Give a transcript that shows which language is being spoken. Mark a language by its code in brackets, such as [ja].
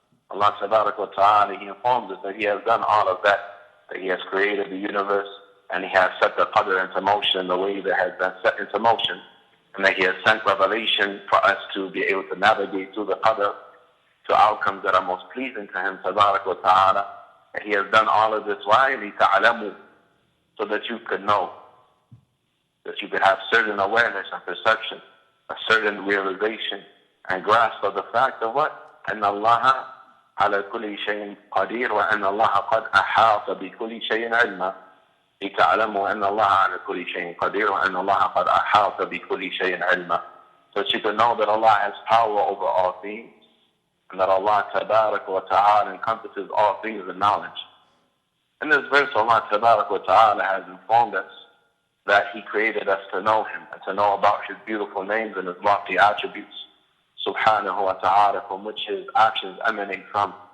[en] Allah tabarak wa ta'ala, He informs us that He has done all of that He has created the universe, and He has set the qadr into motion the way that has been set into motion, and that He has sent revelation for us to be able to navigate through the qadr to outcomes that are most pleasing to Him, tabarak wa ta'ala. And He has done all of this, why? لِتَعْلَمُوا, so that you could know, that you could have certain awareness and perception a certain realization and grasp of the fact of what? [ar] أن الله على كل شيء قدير وأن الله قد أحاط بكل شيء علما. لتعلموا أن الله على كل شيء قدير وأن الله قد أحاط بكل شيء علما. [en] So that you can know that Allah has power over all things, and that Allah Tabarak wa Ta'ala encompasses all things in knowledge. In this verse, Allah Tabarak wa Ta'ala has informed us that He created us to know Him and to know about His beautiful names and His lofty attributes, Subhanahu wa Ta'ala, from which His actions emanate from.